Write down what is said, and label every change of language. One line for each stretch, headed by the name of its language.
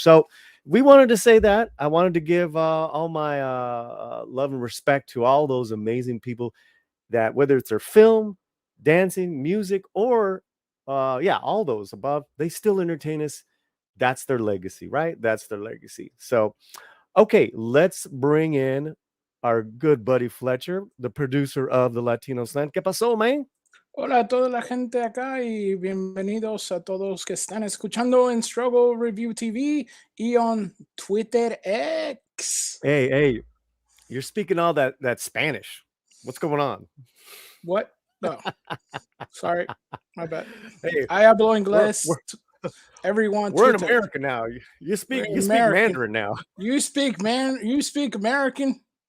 English: So we wanted to say that. I wanted to give all my love and respect to all those amazing people that, whether it's their film, dancing, music, or all those above, they still entertain us. That's their legacy, right? That's their legacy. So, okay, let's bring in our good buddy Fletcher, the producer of the Latino Slant.
Spanish: ¿Qué pasó, man? Hola a toda la gente acá y bienvenidos a todos que están escuchando en Struggle Review TV y
English: on Twitter X. Hey, you're speaking all that Spanish. What's going on? What? No. Sorry, my bad. Hey, I
Spanish: hablo inglés.
English: Everyone. We're in America now. You speak Mandarin now. You speak American.